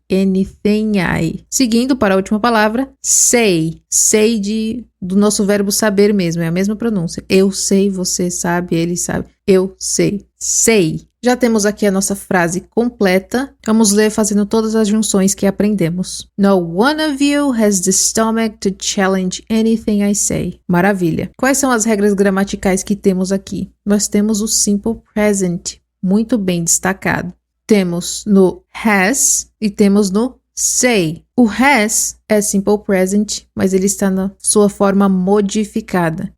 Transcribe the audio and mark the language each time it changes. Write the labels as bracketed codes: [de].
[en] Anything I. [pt] Seguindo para a última palavra, say. Say do nosso verbo saber mesmo, é a mesma pronúncia. Eu sei, você sabe, ele sabe. Eu sei. Say. Já temos aqui a nossa frase completa. Vamos ler fazendo todas as junções que aprendemos. [en] No one of you has the stomach to challenge anything I say. [pt] Maravilha. Quais são as regras gramaticais que temos aqui? Nós temos o simple present, muito bem destacado. Temos no has e temos no say. O has é simple present, mas ele está na sua forma modificada.